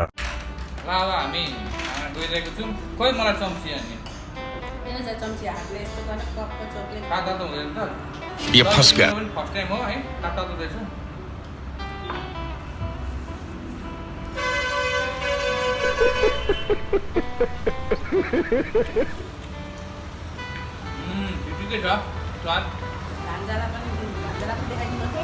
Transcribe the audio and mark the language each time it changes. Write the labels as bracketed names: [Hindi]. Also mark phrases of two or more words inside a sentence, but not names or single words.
[Nepali] ल अब हामी गइरहेको छौँ। खोइ मलाई चम्ची अनि चम्ची हातले यस्तो गर्न कप्प चोकले तातो त हुँदैन त। [Hindi] ये फंस गया। [English] first time [Nepali] हो है तातो रहेछ। ठिकै छ स्वाद। भान्जालाई पनि देखाइदिनु।